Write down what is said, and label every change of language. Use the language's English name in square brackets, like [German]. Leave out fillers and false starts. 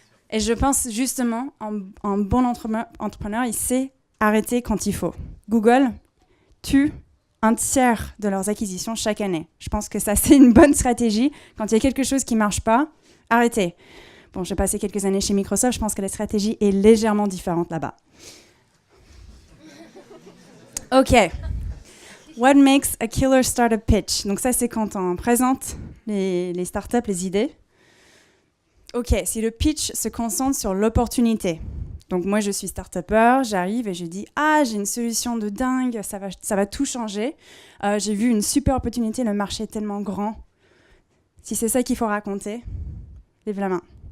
[French] Et je pense justement, un bon entrepreneur, il sait arrêter quand il faut. Google tue un tiers de leurs acquisitions chaque année. Je pense que ça, c'est une bonne stratégie. Quand il y a quelque chose qui ne marche pas, arrêtez. Bon, j'ai passé quelques années chez Microsoft, je pense que la stratégie est légèrement différente là-bas. OK. [English] What makes a killer startup pitch? [French] Donc ça, c'est quand on présente les startups, les idées. OK, si le pitch se concentre sur l'opportunité. Donc moi, je suis start-upper, j'arrive et je dis « Ah, j'ai une solution de dingue, ça va tout changer. J'ai vu une super opportunité, le marché est tellement grand. » Si c'est ça qu'il faut raconter, lève la main.